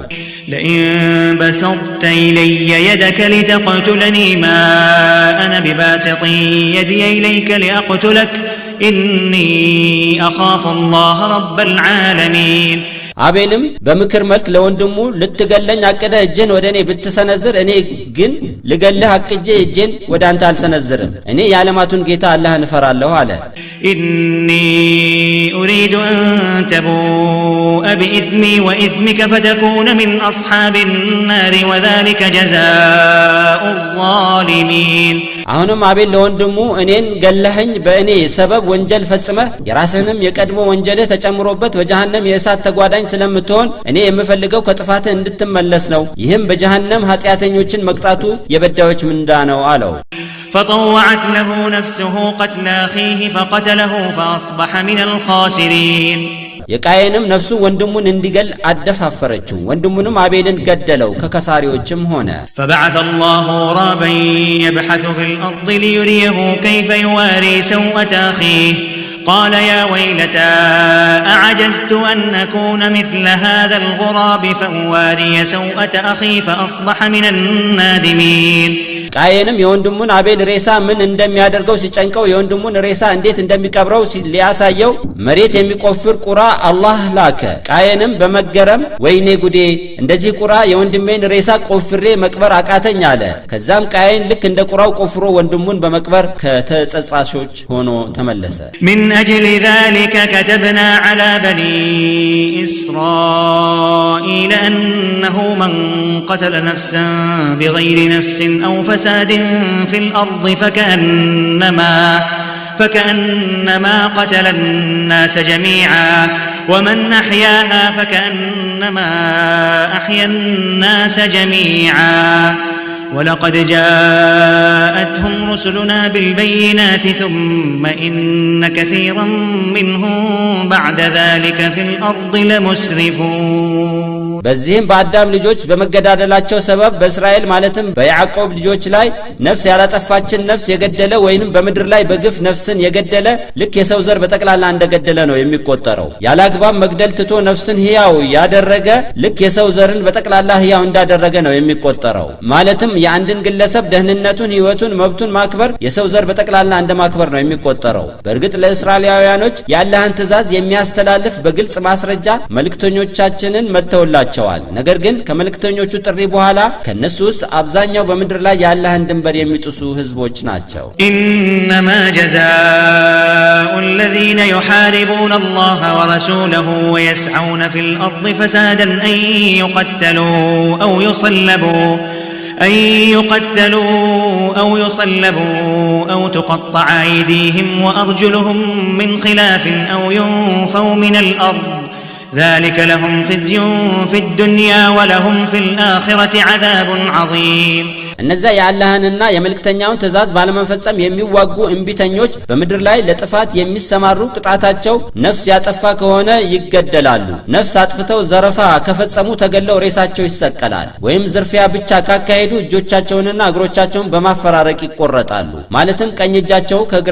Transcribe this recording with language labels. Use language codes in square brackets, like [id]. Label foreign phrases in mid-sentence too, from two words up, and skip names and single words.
[ar] لئن بسطت إلي يدك لتقتلني ما أنا بباسط يدي إليك لأقتلك إني أخاف الله رب العالمين [am] አቤልም በምክር መልክ ለወንድሙ ልትገለኝ አቀደ እጄን ወደኔ ብትሰነዝር እኔ ግን ልገልህ አቅጄ እጄን ወደ አንተ አልሰነዝርም እኔ የዓለማቱን ጌታ አላህን እፈራለሁ አለ [ar] إني أريد أن تبوء بإثمي وإثمك فتكون من أصحاب النار وذلك جزاء الظالمين [am] አሁንም አቤል ለወንድሙ እኔን ገለህኝ በእኔ ሰበብ ወንጀል ፈጽመህ የራስህንም የቀድሞ ወንጀልህ ተጨምሮበት በጀሃነም የእሳት ተጓዳኝ ስለምትሆን እኔ የምፈልገው ከጥፋትህ እንድትመለስ ነው ይህም በጀሃነም ኃጢያተኞችን መቅጣቱ የበዳዮች ምንዳ ነው አለው [ar] فطوعت له نفسه قتل أخيه فقتله فأصبح من الخاسرين [am] የቃየንም ነፍሱ ወንድሙን እንዲገል አደፋፈረችው ወንድሙንም አቤልን ገደለው ከከሳሪዎችም ሆነ [ar] فبعث الله غرابا يبحث في الأرض ليريه كيف يواري سوءة أخيه قال يا ويلتى أعجزت أن أكون مثل هذا الغراب فأواري سوءة أخي فأصبح من النادمين [am] ቃየንም የወንድሙን አቤል ሬሳ ምን እንደሚያደርገው ሲጨንቀው የወንድሙን ሬሳ እንዴት እንደሚቀብረው ሊያሳየው መሬት የሚቆፍር ቁራ አላህ ላከ ቃየንም በመገረም ወይኔ ጉዴ እንደዚህ ቁራ የወንድሜን ሬሳ ቆፍሬ መቅበር አቃተኝ አለ ከዛም ቃየን ልክ እንደ ቁራው ቆፍሮ ወንድሙን በመቅበር ከተጸጻሾች ሆኖ ተመለሰ [ar] من أجل ذلك كتبنا على بني إسرائيل أنه من قتل نفسا بغير نفس أو فساد في الأرض فكأنما قتل الناس جميعا ومن أحياها فكأنما أحيا الناس جميعا ولقد جاءتهم رسلنا بالبينات ثم إن كثيرا منهم بعد ذلك في الأرض لمسرفون [am] በዚህም በአዳም ልጆች በመገዳደላቸው ሰበብ በእስራኤል ማለትም በያዕቆብ ልጆች ላይ ነፍስ ያላጠፋችን ነፍስ የገደለ ወይንም በምድር ላይ በግፍ ነፍስን የገደለ ልክ የሰው ዘር በጠቅላላ እንደገደለ ነው የሚቆጠረው ያላግባብ መግደል ትቶ ነፍስን ሕያው ያደረገ ልክ የሰው ዘርን በጠቅላላ ሕያው እንዳደረገ ነው የሚቆጠረው ማለትም የአንድን ግለሰብ ደህንነቱን ሕይወቱን መብቱን ማክበር የሰው ዘር በጠቅላላ እንደማክበር ነው የሚቆጠረው በእርግጥ ለእስራኤላውያኖች ያለህን ትእዛዝ የሚያስተላልፍ በግልጽ ማስረጃ መልእክተኞቻችንን መተውላቸው ይወዷቸዋል። ነገር ግን ከመልእክተኞቹ ጥሪ በኋላ ከነሱ ውስጥ አብዛኛው በምድር ላይ ያለህን ድንበር የሚጥሱ ህዝቦች ናቸው። [ar] إنما جزاء الذين يحاربون الله ورسوله ويسعون في الأرض فسادا أن يقتلوا أو يصلبوا أو تقطع أيديهم وأرجلهم من خلاف أو ينفوا من الأرض ذلك لهم خزي في الدنيا ولهم في الآخرة عذاب عظيم [am] እነዛ ያላህንና የመልእክተኛውን ትእዛዝ ባለመፈጸም የሚዋጉ እንቢተኞች በምድር ላይ ለጥፋት የሚሰማሩ ቅጣታቸው ነፍስ ያጠፋ ከሆነ ይገደላሉ። ነፍስ አጥፍተው ዘረፋ ከፈጸሙ ተገለው ሬሳቸው ይሰቀላል። ወይም ዝርፊያ ብቻ ካካሄዱ እጆቻቸውንና እግሮቻቸውን በማፈራረቅ ይቆረጣሉ። ማለትም ቀኝ እጃቸው ከግራ